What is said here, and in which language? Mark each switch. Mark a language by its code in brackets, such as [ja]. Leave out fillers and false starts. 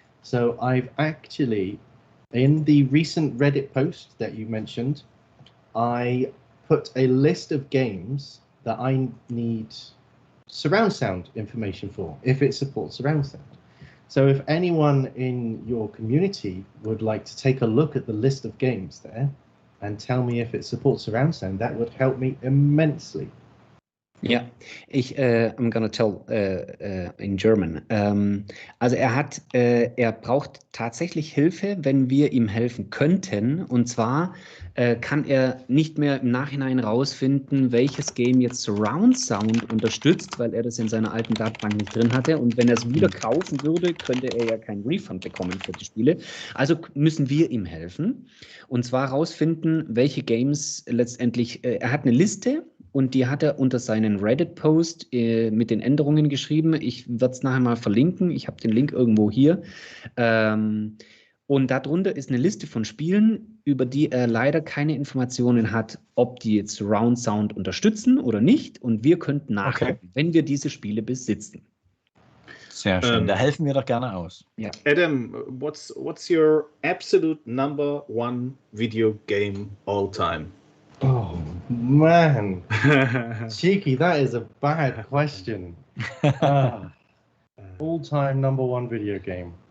[en] So I've actually, in the recent Reddit post that you mentioned, I put a list of games that I need surround sound information for, if it supports surround sound. So if anyone in your community would like to take a look at the list of games there and tell me if it supports surround sound, that would help me immensely. Ja, I'm gonna tell in German. [de] Also er braucht tatsächlich Hilfe, wenn wir ihm helfen könnten. Und zwar kann er nicht mehr im Nachhinein rausfinden, welches Game jetzt Surround Sound unterstützt, weil er das in seiner alten Datenbank nicht drin hatte. Und wenn er es wieder kaufen würde, könnte er ja keinen Refund bekommen für die Spiele. Also müssen wir ihm helfen. Und zwar rausfinden, welche Games letztendlich, er hat eine Liste. Und die hat er unter seinen Reddit-Post mit den Änderungen geschrieben. Ich werde es nachher mal verlinken. Ich habe den Link irgendwo hier. Und darunter ist eine Liste von Spielen, über die er leider keine Informationen hat, ob die jetzt Surround Sound unterstützen oder nicht. Und wir könnten nachgucken, wenn wir diese Spiele besitzen. Sehr schön. Da helfen wir doch gerne aus. Ja. [en] Adam, what's your absolute number one video game all time? Oh man, cheeky, that is a bad question. All-time number one video game.